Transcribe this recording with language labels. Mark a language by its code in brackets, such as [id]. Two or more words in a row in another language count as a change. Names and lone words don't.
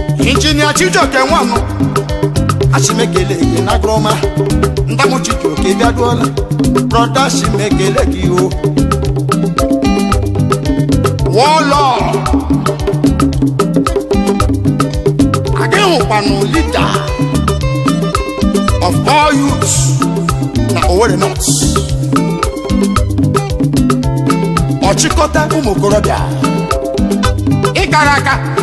[ig] Injinia Chijioke Nwanụ, achị m ekele gị na Groma. Ndamu Chijioke bịaduola, brọda, achị m ekele gị o. Wọlọ. Agị hụkwanụ [en] leader of all youths [ig] na Owerri North. Ọchịkọta ụmụ okorobịa. Ị kara aka.